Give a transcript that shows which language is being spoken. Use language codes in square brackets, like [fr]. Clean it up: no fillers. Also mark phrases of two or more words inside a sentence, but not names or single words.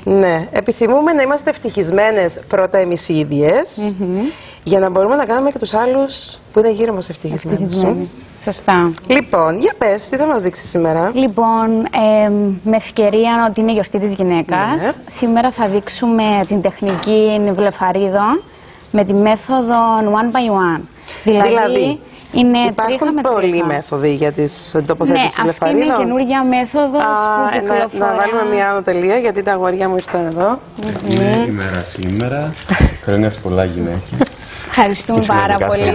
[el] Ναι, επιθυμούμε να είμαστε ευτυχισμένες πρώτα εμείς οι ίδιες, για να μπορούμε να κάνουμε και τους άλλους που είναι γύρω μας ευτυχισμένους. Σωστά. Λοιπόν, για πες, τι θα μας δείξει σήμερα? Λοιπόν, με ευκαιρία ότι είναι η γιορτή της γυναίκας, σήμερα θα δείξουμε την τεχνική βλεφαρίδων με τη μέθοδο [en] one by one. [el] Δηλαδή υπάρχουν πολλοί μέθοδοι για τις τοποθέτησεις βλεφαρίδων. Ναι, αυτή είναι η καινούργια μέθοδος που κυκλοφορεί. Να βάλουμε μια άνω τελεία, γιατί τα αγόρια μου ήρθαν εδώ. Είναι ημέρα σήμερα. Χρόνια πολλά γυναίκες. Ευχαριστούμε πάρα πολύ.